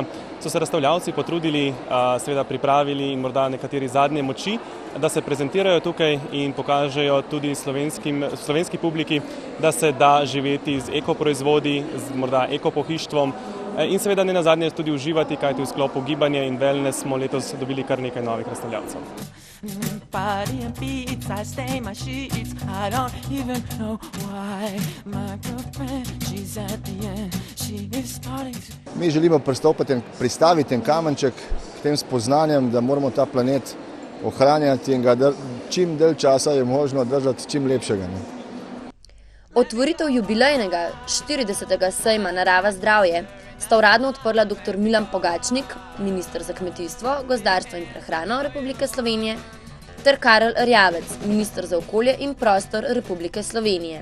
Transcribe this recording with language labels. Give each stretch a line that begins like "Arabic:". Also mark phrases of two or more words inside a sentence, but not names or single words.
Slovenian: So se razstavljavci potrudili, seveda pripravili in morda nekateri zadnje moči, da se prezentirajo tukaj in pokažejo tudi slovenski publiki, da se da živeti z ekoproizvodi, z morda ekopohištvom in seveda ne nazadnje tudi uživati, kajti v sklopu gibanja in wellness smo letos dobili kar nekaj novih razstavljavcev.
English: Body and beats, I stain my sheets, I don't even know why. My girlfriend, she's at the end, she is starting to...
Slovenian: Mi želimo pristaviti en kamenček k tem spoznanjem, da moramo ta planet ohranjati in ga čim dalj časa je možno držati čim lepšega. Otvoritev jubilejnega 40. sejma Narava zdravje sta uradno odprla dr. Milan Pogačnik, minister za kmetijstvo, gozdarstvo in prehrano Republike Slovenije, ter Karel Erjavec, minister za okolje in prostor Republike Slovenije.